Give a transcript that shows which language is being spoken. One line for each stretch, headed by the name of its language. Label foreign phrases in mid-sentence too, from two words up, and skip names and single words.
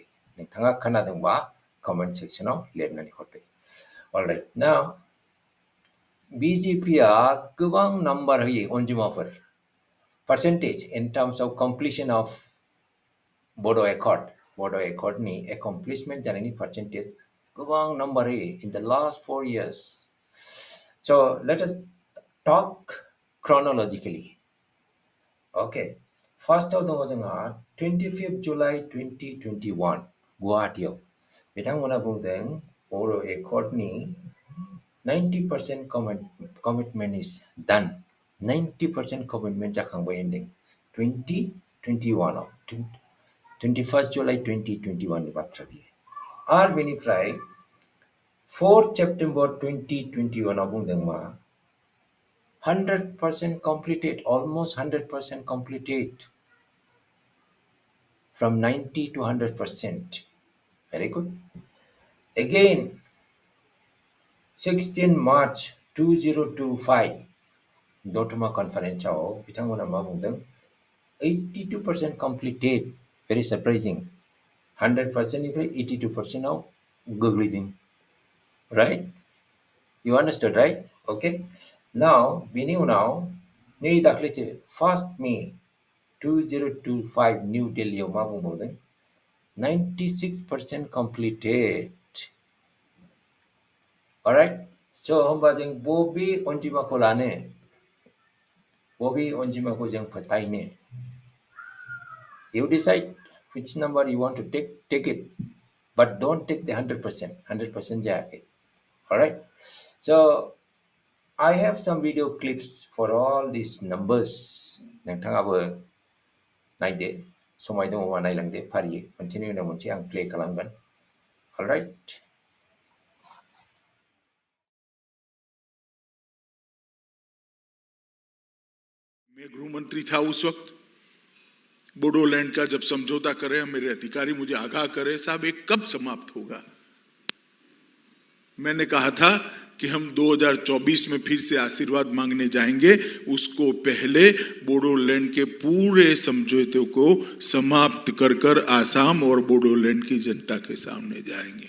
Bodo: नोंथाङा खोनादोंबा कमेन्ट सेक्सनाव लिरनानै हरदो।
English: alright now BJPआ
Bodo: गोबां नाम्बार होयो अनजिमाफोर
English: percentage in terms of completion of Bodo Accordनि accomplishment जानायनि percentage
Bodo: गोबां नाम्बार होयो
English: in the last 4 years. So let us talk chronologically. Okay. First of
Bodo: दङ जोंहा
English: 25th July 2021 गुवाहाटीआव
Bodo: बिथांमोना बुंदों
English: Bodo Accordनि 90% commitment is done.
Bodo: 90% commitment जाखांबाय होनदों 2021 21st July 2021 नि बाथ्रा बियो। आरो बेनिफ्राय 4th September 2021 आव बुंदों मा 100%
English: completed, almost 100% completed. From 90 to 100%. Very good. Again, 16 March 2025,
Bodo: Dotma conference bitangmona ma bungdों 82% completed.
English: Very surprising.
Bodo: 100% निफ्राय 82% आव गोग्लैदों.
English: Right? You understood, right? Okay. Now,
Bodo: बेनि उनाव नै दाख्लैसो 1st May 2025 New Delhi आव मा बुंबावदों 96% completed.
English: Alright? So,
Bodo: होमबा जों बबे अनजिमाखौ लानो बबे अनजिमाखौ जों फोथायनो
English: You decide which number you want to take it, but don't take the 100%.
Bodo: 100% जायाखै. Alright?
English: So, I have some video clips for all these numbers.
Bodo: नोंथाङाबो नायदो समाय दङबा नायलांदो फारियै मोनसेनि उनाव मोनसे आं प्ले खालामगोन।
English: Alright?
Hindi: मैं गृह मंत्री था उस वक्त। बोडोलैंड का जब समझौता करे मेरे अधिकारी मुझे आगाह करे साहब ये कब समाप्त होगा। मैंने कहा था कि हम 2024 में फिर से आशीर्वाद मांगने जाएंगे, उसको पहले बोडोलैंड के पूरे समझौते को समाप्त कर कर आसाम और बोडोलैंड की जनता के सामने जाएंगे।